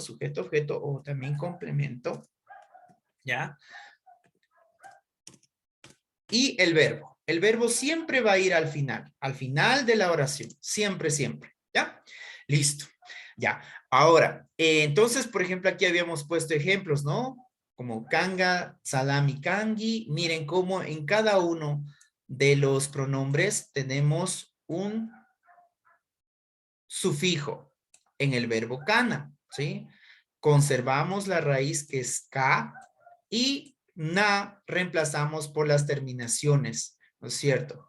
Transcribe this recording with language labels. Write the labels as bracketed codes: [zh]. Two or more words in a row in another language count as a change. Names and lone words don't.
[es] Sujeto, objeto, o también complemento, ¿ya? Y el verbo. El verbo siempre va a ir al final de la oración, siempre, ¿ya? Listo. Ya, ahora, entonces, por ejemplo, aquí habíamos puesto ejemplos, ¿no? [qu] Como kanga, salami, kangi. [es] Miren cómo en cada uno de los pronombres tenemos un sufijo en el verbo kana, ¿sí? Conservamos la raíz que es ka y na reemplazamos por las terminaciones, ¿no es cierto?